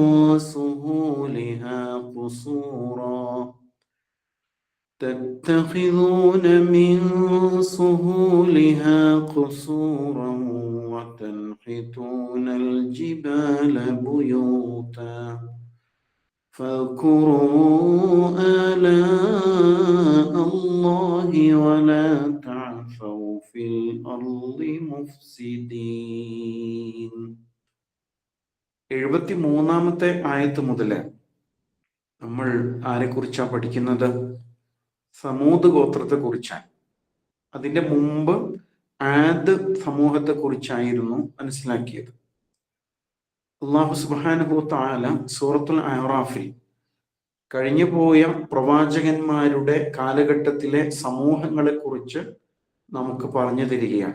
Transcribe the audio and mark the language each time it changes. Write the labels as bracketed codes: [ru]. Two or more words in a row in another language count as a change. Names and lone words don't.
[ar] سهولها قصورا وتنحتون الجبال بيوتا فاذكروا آلاء الله ولا تعثوا في الأرض مفسدين. [ml] 73-ാമത്തെ ആയത്ത് മുതൽ നമ്മൾ ആരെക്കുറിച്ചാണ് പഠിക്കുന്നത്? സമൂദ് ഗോത്രത്തെ കുറിച്ചാണ്. അതിന്റെ മുമ്പ് ആദ് സമൂഹത്തെ കുറിച്ചായിരുന്നു മനസ്സിലാക്കിയത്. [ar] الله سبحانه تعالى [ml] സൂറത്തുൽ അറാഫിൽ കഴിഞ്ഞുപോയ പ്രവാചകന്മാരുടെ കാലഘട്ടത്തിലെ സമൂഹങ്ങളെ കുറിച്ച് നമുക്ക് പറഞ്ഞു തരികയാണ്.